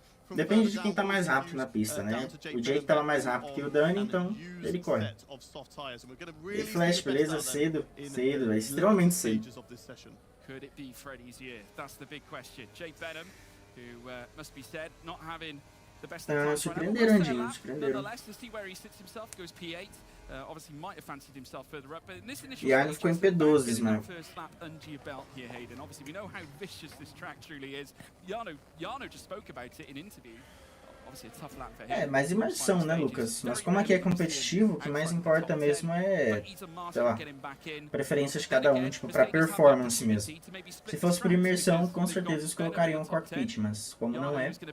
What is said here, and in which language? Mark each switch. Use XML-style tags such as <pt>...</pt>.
<pt>Depende de quem tá mais rápido na pista, né? O Jake tava mais rápido que o Dani, então ele corre. E Flash, beleza? Cedo, cedo, é extremamente cedo.</pt> <en>Could it be Freddie's year? That's the big question. Jake Benham, who must be said not having the best of times.</en> <pt>Surpreenderam, Andinho, surpreenderam.</pt> <en>Nonetheless, to see where he sits himself, goes P8. Obviously might have fancied himself further up, but in this initial</en> <pt>E aí ficou em P12, mano.</pt> <en>first lap under your belt here, Hayden. Obviously we know how vicious this track truly is. Jarno just spoke about it in interview.</en> <pt>É, mais imersão, né, Lucas? Mas como aqui é competitivo, o que mais importa mesmo é, sei lá, preferência de cada um, tipo, pra performance mesmo. Se fosse por imersão, com certeza eles colocariam um cockpit, mas como não é...</pt>